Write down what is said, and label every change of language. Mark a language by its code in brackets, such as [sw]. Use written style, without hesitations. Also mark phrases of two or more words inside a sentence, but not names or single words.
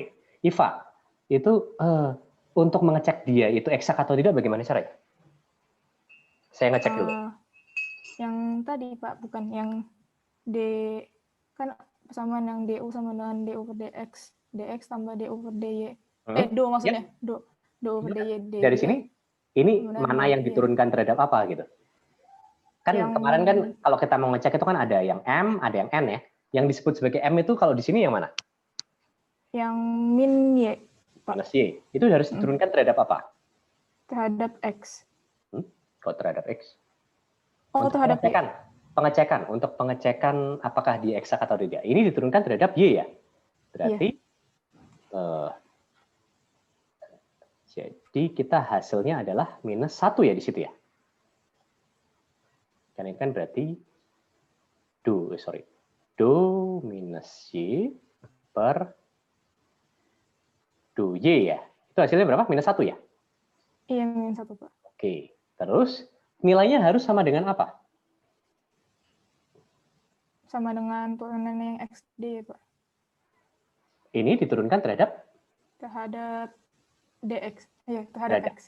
[id] Iva, itu untuk mengecek dia itu exact atau tidak bagaimana caranya? Saya ngecek dulu. Yang tadi Pak, bukan yang D, kan persamaan yang du sama dengan du per dx, dx tambah du per dy. Hmm? Do maksudnya, Ya, do per dy, dy. dari sini, ini Kemudian mana yang diturunkan terhadap apa gitu? Kan Yang kemarin kan kalau kita mau ngecek itu kan ada yang M, ada yang N ya. Yang disebut sebagai M itu kalau di sini yang mana? yang min y, Minus Y. Itu harus diturunkan terhadap apa? terhadap x. Kok terhadap X? Oh, Untuk terhadap y. untuk pengecekan apakah dia eksak atau tidak. Ini diturunkan terhadap Y ya. Berarti jadi kita hasilnya adalah minus 1 ya di situ ya. Karena ini kan berarti do minus Y per do Y ya. Itu hasilnya berapa? Minus 1 ya? Iya, min 1, Pak. Oke. Terus nilainya harus sama dengan apa? Sama dengan turunan yang xd, Pak. Ini diturunkan terhadap dx. Ya, terhadap x.